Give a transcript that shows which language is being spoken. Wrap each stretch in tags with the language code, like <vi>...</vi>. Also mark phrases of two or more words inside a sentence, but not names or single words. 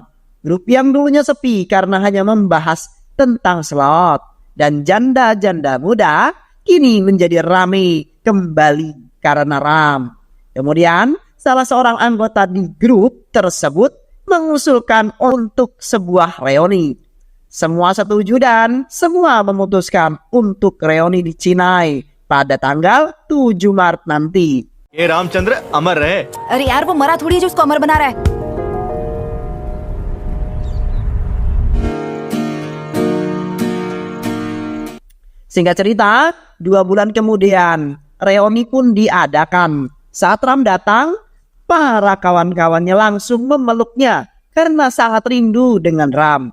<id>Grup yang dulunya sepi karena hanya membahas tentang slot dan janda-janda muda kini menjadi ramai kembali karena Ram. Kemudian salah seorang anggota di grup tersebut mengusulkan untuk sebuah reuni. Semua setuju dan semua memutuskan untuk reuni di Chennai pada tanggal 7 Maret nanti.</id> <hi>ये रामचंद्र अमर रहे। अरे यार वो मरा थोड़ी है जो उसको अमर बना रहा है।</hi> <id>Singkat cerita, 2 bulan kemudian, reuni pun diadakan. Saat Ram datang, para kawan-kawannya langsung memeluknya karena sangat rindu dengan Ram.</id>